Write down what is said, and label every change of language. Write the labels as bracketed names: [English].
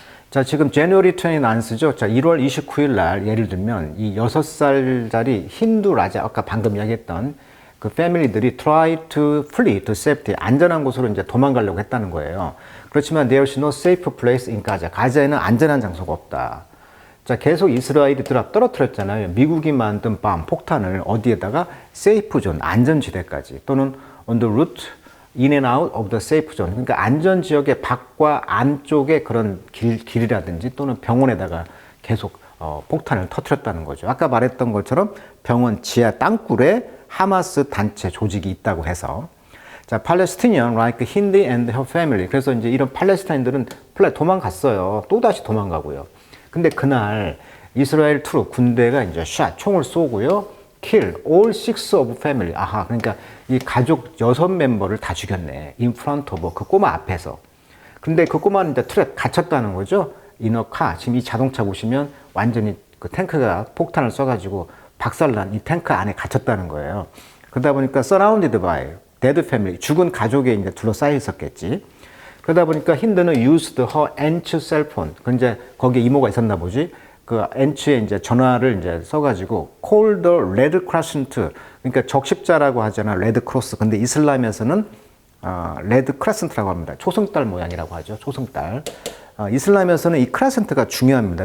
[Korean] 자, 지금 January 29죠. 자, 1월 29일 날 예를 들면 이 6살짜리 힌두 라자, 아까 방금 이야기했던 그 패밀리들이 [English] try to flee to safety, [Korean] 안전한 곳으로 이제 도망가려고 했다는 거예요. [English] 그렇지만 there's no safe place in Gaza. [Korean] 가자에는 안전한 장소가 없다. 자, 계속 이스라엘이 떨어뜨렸잖아요. 미국이 만든 밤, 폭탄을 어디에다가 세이프 존, 안전지대까지, 또는 [English] on the route in and out of the safe zone. [Korean] 그러니까 안전지역의 밖과 안쪽의 그런 길이라든지 또는 병원에다가 계속 폭탄을 터뜨렸다는 거죠. 아까 말했던 것처럼 병원 지하 땅굴에 하마스 단체 조직이 있다고 해서. [English] 자, Palestinian like Hindi and her family. [Korean] 그래서 이제 이런 팔레스타인들은 도망갔어요. 또 다시 도망가고요. 근데 그날 이스라엘 트루 군대가 이제 총을 쏘고요. [English] kill all 6 of family. [Korean] 아하, 그러니까 이 가족 6멤버를 다 죽였네. [English] in front of [Korean] 그 꼬마 앞에서. 근데 그 꼬마는 이제 틀에 갇혔다는 거죠. [English] in a car. [Korean] 지금 이 자동차 보시면 완전히 그 탱크가 폭탄을 쏴가지고 박살난 이 탱크 안에 갇혔다는 거예요. 그러다 보니까 [English] surrounded by dead family. [Korean] 죽은 가족에 이제 둘러싸여 있었겠지. 그러다 보니까 [English] 힌드는 used her aunt's cell phone. [Korean] 그 이제 거기에 이모가 있었나 보지. 그 엔츠에 이제 전화를 이제 써가지고 [English] call the red crescent. [Korean] 그러니까 적십자라고 하잖아, 레드 크로스. 근데 이슬람에서는 레드 크레센트라고 합니다. 초승달 모양이라고 하죠. 초승달. 이슬람에서는 이 크레센트가 중요합니다.